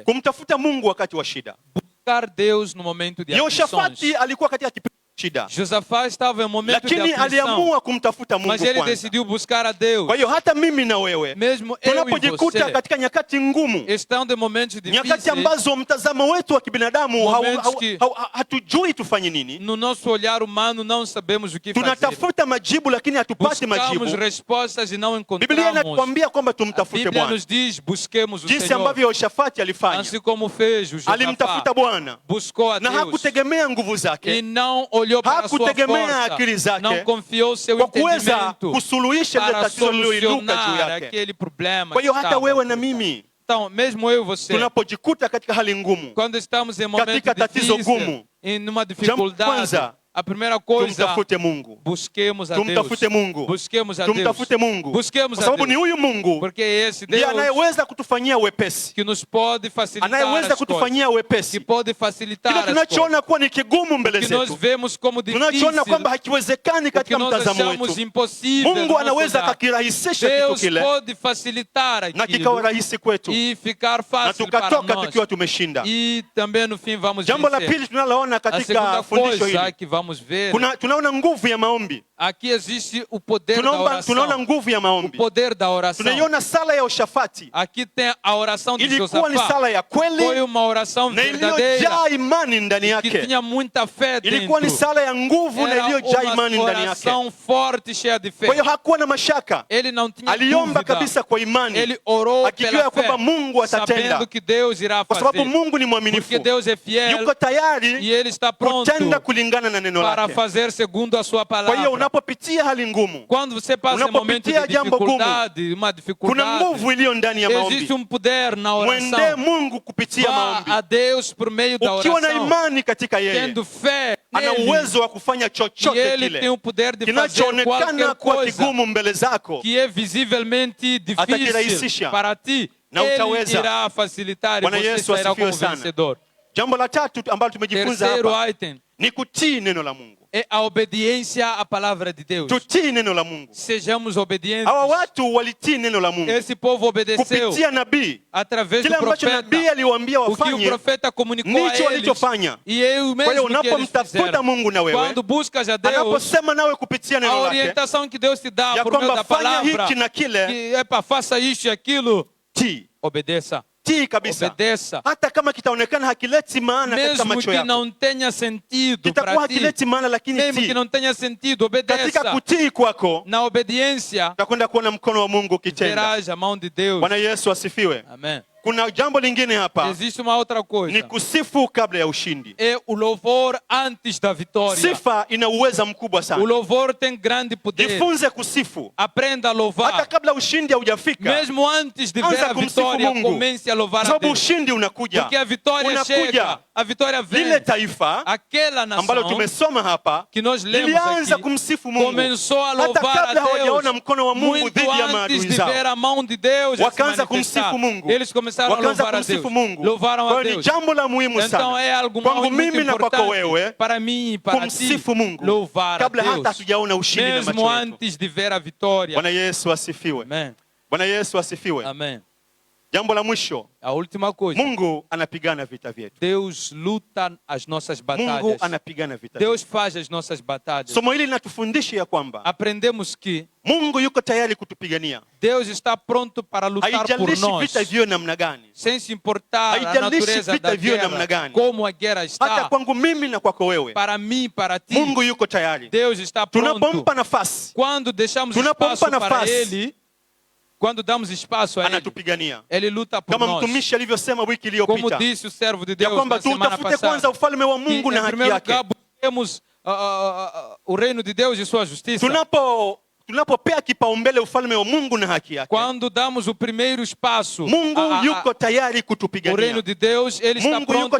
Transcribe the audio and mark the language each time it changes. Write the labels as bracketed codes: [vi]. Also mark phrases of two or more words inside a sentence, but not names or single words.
[sw] kumtafuta Mungu wakati wa shida. [pt] Buscar Deus no momento de aflições. [sw] Yehoshafati alikuwa katika kipindi cha shida. [pt] Josafá estava em momento de [sw] lakini [pt] aflição. [sw] aliamua kumtafuta Mungu [pt] mas ele [sw] kwanza. [pt] decidiu buscar a Deus. [sw] Kwa hiyo hata mimi na wewe [pt] mesmo eu e [sw] tunapojikuta [pt] você [sw] katika nyakati ngumu, [pt] estão de momentos difíceis, [sw] nyakati ambazo mtazamo wetu wa kibinadamu hatujui tufanye nini. [pt] No nosso olhar humano não sabemos o que fazer. [sw] Tunatafuta majibu lakini hatupati majibu. [pt] Buscamos respostas e não encontramos. [sw] Biblia inatuambia kwamba tumtafute [pt] Biblia [sw] Bwana. [pt] nos diz busquemos o [sw] Jinsi [pt] Senhor. [sw] ambavyo Yehoshafati alifanya. [pt] Assim como fez o Josafá. [sw] Alimtafuta Bwana. [pt] Buscou a [sw] na [pt] Deus. [sw] hakutegemea nguvu zake. [pt] E não olhou para sua [sw] hakutegemea akili zake. [pt] Não confiou seu [sw] kwa kuweza [pt] entendimento [sw] kusuluhisha ile tatizo lililoinuka juu yake. [pt] Aquele problema. [sw] Kwa hiyo hata wewe na mimi [pt] então, mesmo eu e você, [sw] tunapojikuta katika hali ngumu, [pt] quando estamos em momento difícil, em uma dificuldade, a primeira coisa, [sw] tumtafute Mungu. [pt] Busquemos a [sw] tumtafute [pt] Deus. [sw] Mungu. [pt] Busquemos a [sw] tumtafute [pt] Deus. [sw] Mungu. [pt] Busquemos [sw] kwa sababu [pt] a Deus. [sw] ni huyu Mungu [pt] porque esse Deus [sw] ndiye anayeweza kutufanyia wepesi, [pt] que nos pode facilitar [sw] anayeweza kutufanyia wepesi, [pt] que pode facilitar [sw] kile tunachoona kuwa ni kigumu mbele zetu, [pt] nós vemos como difícil, [sw] tunachoona kwamba hakiwezekani katika mtazamo wetu, Mungu anaweza akakirahisisha kitu kile, [pt] Deus pode facilitar aquilo, [sw] na kikawa rahisi kwetu, [pt] e ficar fácil [sw] na tukatoka [pt] para nós, [sw] tukiwa tumeshinda. [pt] E também no fim vamos [sw] Jambo la [pt] vencer. [sw] pili tunaloona katika fundisho hili, [pt] que vamos ver, [sw] tunaona nguvu ya maombi. [pt] Aqui existe o poder da oração. [sw] Tunaona nguvu ya maombi. [pt] O poder da oração. [sw] Tunaiona sala ya Yehoshafati. [pt] Aqui tem a oração de Josafá. [sw] Ilikuwa ni sala ya kweli. [pt] Foi uma oração verdadeira. [sw] Iliyojaa imani ndani yake. [pt] Que tinha muita fé dentro. [sw] Ilikuwa ni sala ya nguvu na iliyojaa imani ndani yake. [pt] Era uma oração forte, cheia de fé. [sw] Kwa hiyo hakuwa na mashaka. [pt] Ele não tinha [sw] aliomba [pt] dúvida. [sw] kabisa kwa imani. [pt] Ele orou [sw] akijua [pt] pela fé. [sw] kwamba Mungu atatenda. [pt] Sabendo que Deus irá fazer. [sw] Kwa sababu Mungu ni mwaminifu. [pt] Porque Deus é fiel. [sw] Yuko tayari [pt] e ele está pronto [sw] kutenda kulingana na neno lake. [pt] Para fazer segundo a sua palavra. [sw] Kwa hiyo unapopitia hali ngumu, [pt] quando você passa um momento de dificuldade, uma dificuldade, [sw] kuna nguvu iliyo ndani ya maombi. [pt] Existe poder na oração. [sw] Mwendee Mungu kupitia maombi. [pt] A Deus por meio da oração. [sw] Ukiwa na imani katika yeye, [pt] tendo fé [sw] ana uwezo wa kufanya chochote [pt] ele [sw] kile [pt] tem o poder de fazer [sw] kinachoonekana kuwa kigumu mbele zako, [pt] que é visivelmente difícil para ti, [sw] na utaweza. [pt] Ele irá facilitar [sw] Bwana [pt] e você [sw] Yesu [pt] será como [sw] sana. [pt] vencedor. [sw] Jambo la tatu ambalo tumejifunza hapa [pt] item [sw] ni kutii neno la Mungu. [pt] É a obediência à palavra de Deus. [sw] Tutii neno la Mungu. [pt] Sejamos obedientes. [sw] Hawa watu walitii neno la Mungu. [pt] Esse povo obedeceu [sw] kupitia nabii. [pt] Através [sw] kile [pt] do profeta. [sw] Kile ambacho nabii aliwaambia wafanye. [pt] O que o profeta comunicou a eles. [sw] Walichofanya. [pt] E eu mesmo [sw] kwa hiyo [pt] que eles [sw] unapomtafuta Mungu na wewe. [pt] Quando buscas a Deus. [sw] Anaposema nawe kupitia neno lake. [pt] A orientação que Deus te dá por meio da palavra. [sw] Hiki na kile. [pt] Que é para faça isso e aquilo. [sw] Tii. [pt] Obedeça. [sw] Kabisa. [pt] Obedeça. [sw] Hata kama kitaonekana hakileti maana katika macho yako. [pt] Mesmo que não tenha sentido [sw] kitakuwa hakileti maana lakini [pt] mesmo que não tenha sentido, obedeça. [sw] Katika kutii kwako, [pt] na obediência, [sw] utakwenda kuona mkono wa Mungu ukitenda. [pt] Verás a mão de Deus. [sw] Bwana Yesu asifiwe. [pt] Amen. [sw] Kuna jambo lingine hapa. [pt] Existe uma outra coisa. [sw] Ni kusifu kabla ya ushindi. [pt] É o louvor antes da vitória. [sw] Sifa ina uweza mkubwa sana. [pt] O louvor tem grande poder. [sw] Jifunze kusifu. [pt] Aprenda a louvar. [sw] Hata kabla ushindi haujafika. [pt] Mesmo antes de ver a vitória, comece a louvar a Deus. [sw] Sababu ushindi unakuja. [pt] Porque a vitória chega. A vitória vem. [sw] Lile taifa [pt] aquela nação [sw] ambalo tumesoma hapa [pt] que nós lemos aqui [sw] kumsifu Mungu. [pt] Começou a louvar a Deus. [sw] Mkono wa Mungu [pt] muito antes de ver a mão de Deus [sw] wakaanza kumsifu Mungu. [pt] Eles começaram a louvar a Deus. [sw] Mungu. [pt] Louvaram a Deus. [sw] Ni jambo la muhimu sana. [pt] Então é algo muito importante para mim e para ti. [sw] Mungu. [pt] Louvar a Deus. [sw] Hata hatujaona ushindi na macho [pt] mesmo antes de ver a vitória. [sw] Bwana Yesu asifiwe. [pt] Amen. [sw] Bwana Yesu asifiwe. [pt] Amen. [sw] Jambo la mwisho, [pt] a última coisa, [sw] Mungu anapigana vita vyetu. [pt] Deus luta as nossas batalhas. [sw] Mungu anapigana vita [pt] Deus [sw] vyetu. [pt] faz as nossas batalhas. [sw] Somo hili linatufundisha ya kwamba [pt] Aprendemos que [sw] Mungu yuko tayari kutupigania. [pt] Deus está pronto para lutar por [sw] Haijalishi [pt] nós, [sw] vita viwe namna gani. [pt] sem se importar a [sw] Haijalishi [pt] natureza [sw] vita [pt] da [sw] viwe namna [pt] guerra, [sw] gani. [pt] como a guerra [sw] Hata [pt] está. [sw] kwangu mimi na kwako wewe, [pt] Para mim, para ti, [sw] Mungu yuko tayari. [pt] Deus está pronto. [sw] Tunapompa nafasi, [pt] Quando deixamos [sw] Tunapompa [pt] espaço para [sw] nafasi, [pt] Ele, quando damos espaço a Ele, [sw] anatupigania. [pt] Ele luta por [sw] Kama [pt] nós. [sw] mtumishi alivyosema wiki [pt] Como [sw] iliyopita, [pt] disse o servo de [sw] ya [pt] Deus [sw] kwamba [pt] na semana [sw] tutafute kwanza [pt] passada, [sw] ufalme wa [pt] que, [sw] Mungu na [pt] em [sw] haki [pt] primeiro [sw] yake. [pt] lugar, busquemos o reino de Deus e sua justiça. [sw] Tunapopea kipaumbele ufalme wa Mungu na haki yake, [pt] Quando damos o primeiro espaço [sw] Mungu yuko tayari [pt] o reino [sw] kutupigania. [pt] de Deus, Ele está [sw] Mungu yuko